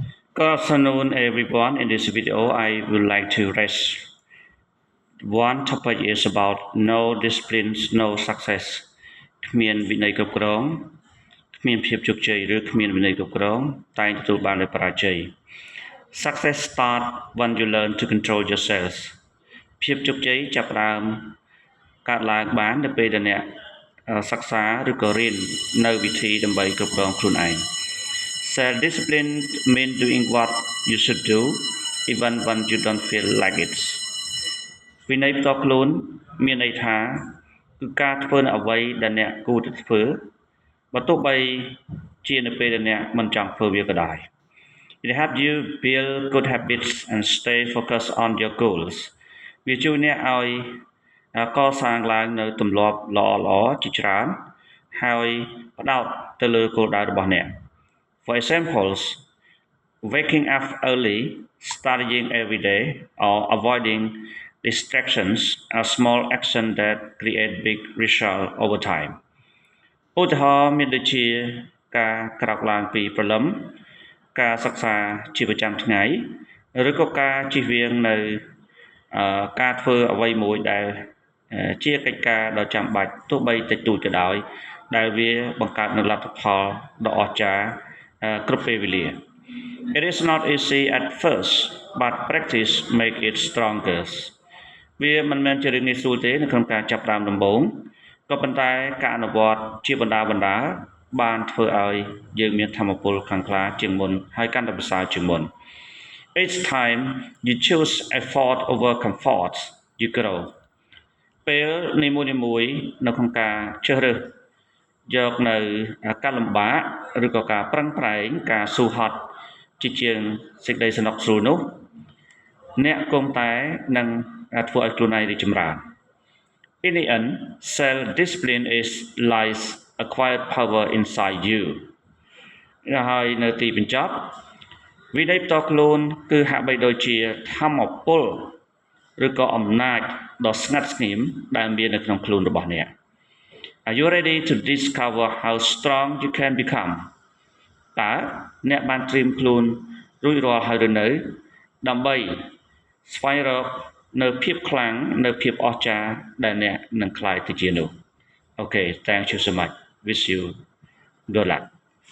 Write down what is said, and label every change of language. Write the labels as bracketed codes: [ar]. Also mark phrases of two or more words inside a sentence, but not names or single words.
[en] Good afternoon, everyone. In this video, I would like to raise one topic is about no disciplines, no success. [km] គ្មានវិន័យគ្រប់គ្រងគ្មានភាពជោគជ័យឬគ្មានវិន័យគ្រប់គ្រងតែងទទួលបាននូវបរាជ័យ [en] Success start when you learn to control yourself [km] ភាពជោគជ័យចាប់ផ្ដើមកើតឡើងបាននៅពេល ដែលអ្នកសិក្សាឬក៏រៀននៅវិធីដើម្បីគ្រប់គ្រងខ្លួនឯង [en] Self discipline means doing what you should do even when you don't feel like it [km] វិន័យផ្ទាល់ខ្លួនមានន័យថាគឺការធ្វើនៅអ្វីដែលអ្នកគួរតែធ្វើបើទោះ បីជានៅពេលដែលអ្នកមិនចង់ធ្វើវាក៏ដោយ [en] It helps you build good habits and stay focused on your goals [km] វាជួយអ្នកឲ្យកសាងឡើងនៅទម្លាប់ល្អៗជាច្រើនហើយផ្ដោតទៅលើគោលដៅរបស់អ្នក [en] For examples, waking up early, studying every day, or avoiding distractions are small actions that create big results over time. [km] ឧទាហរណ៍មានដូចជាការក្រោកឡើងពីព្រលឹមការសិក្សាជាប្រចាំថ្ងៃឬក៏ការជៀសវាងនៅការធ្វើអ្វីមួយដែលជាកិច្ចការដ៏ចាំបាច់ ទោះបីតិចតួចក៏ដោយដែលវាបង្កើតនូវលទ្ធផលដ៏អស្ចារ្យគ្រប់ពេលវេលា [en] It is not easy at first but practice make it stronger [km] វា មិនមែនជារឿងងាយស្រួលទេនៅក្នុងការចាប់ផ្ដើមដំបូងក៏ប៉ុន្តែការអនុវត្តជាបណ្ដាបានធ្វើ ឲ្យយើងមានធម៌ពលខ្លាំងក្លាជាងមុនហើយកាន់តែប្រសើរជាងមុន [en] Each time you choose effort over comfort you grow [km] ពេលនីមួយៗនៅក្នុងការជ្រើសរើសយកនៅការលំបាកឬក៏ការប្រឹងប្រែងការស៊ូហត់ជាងសេចក្តីសំណុកស្រួលនោះអ្នកគង់តែនឹងធ្វើឲ្យខ្លួនឯងរីកចម្រើន [en] In the end self-discipline is lies a quiet power inside you [km] ហើយនៅទីបញ្ចប់វិន័យផ្ទាល់ខ្លួនគឺ ហាក់បីដូចជាធម៌ពលឬក៏អំណាចដ៏ស្ងាត់ស្ងៀមដែលមាននៅក្នុងខ្លួនរបស់អ្នក [en] Are you ready to discover how strong you can become [km] តើអ្នកបានត្រៀមខ្លួនរួចរាល់ហើយឬនៅដើម្បីស្វែងរកនៅភាពខ្លាំងនៅភាពអស្ចារ្យដែលអ្នកនឹងក្លាយទៅជានោះ [en] Okay thank you so much wish you good luck